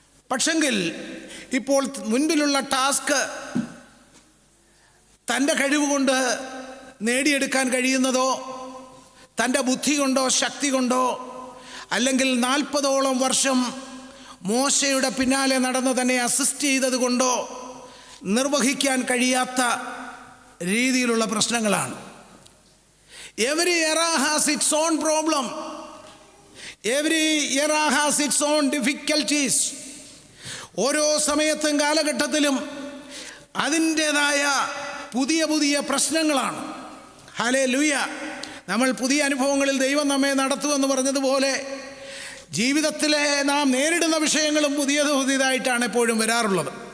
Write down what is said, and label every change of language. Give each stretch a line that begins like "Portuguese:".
Malayalam: പക്ഷെങ്കിൽ ഇപ്പോൾ മുൻപിലുള്ള ടാസ്ക് തൻ്റെ കഴിവ് കൊണ്ട് നേടിയെടുക്കാൻ കഴിയുന്നതോ, തൻ്റെ ബുദ്ധി കൊണ്ടോ ശക്തി കൊണ്ടോ, അല്ലെങ്കിൽ 40ഓളം വർഷം മോശയുടെ പിന്നാലെ നടന്ന് തന്നെ അസിസ്റ്റ് ചെയ്തത് കൊണ്ടോ നിർവഹിക്കാൻ കഴിയാത്ത രീതിയിലുള്ള പ്രശ്നങ്ങളാണ്.
English: Every era has its own problem. Every era has its own difficulties.
Malayalam: ഓരോ സമയത്തും കാലഘട്ടത്തിലും അതിൻ്റേതായ പുതിയ പുതിയ പ്രശ്നങ്ങളാണ്. ഹല്ലേലൂയ. നമ്മൾ പുതിയ അനുഭവങ്ങളിൽ ദൈവം നമ്മെ നടത്തുമെന്ന് പറഞ്ഞതുപോലെ ജീവിതത്തിലെ നാം നേരിടുന്ന വിഷയങ്ങളും പുതിയതായിട്ടാണ് എപ്പോഴും വരാറുള്ളത്.